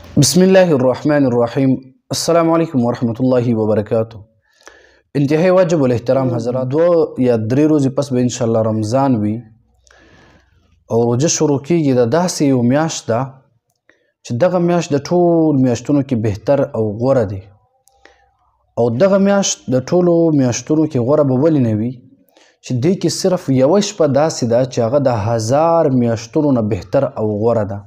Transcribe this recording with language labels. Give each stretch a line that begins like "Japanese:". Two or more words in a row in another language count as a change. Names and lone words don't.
Arabic: بسم الله الرحمن الرحیم. السلام علیکم ورحمۃ اللہ وبرکاتہ.
Urdu: انتہائی واجب الاحترام حضرات،
Pashto: 2 یا 3 ورځې پس به انشاءالله رمضان وي او روژه شروع کیږي. دا داسې یو میاشت ده چې دغه میاشت د ټول میاشتونو کې بهتر او غوره دی، او دغه میاشت د ټولو میاشتونو کې غوره به ولې نه وي چې دې کې صرف یوه شپه داسې ده چې هغه د 1000 میاشتونو نه بهتر او غوره ده.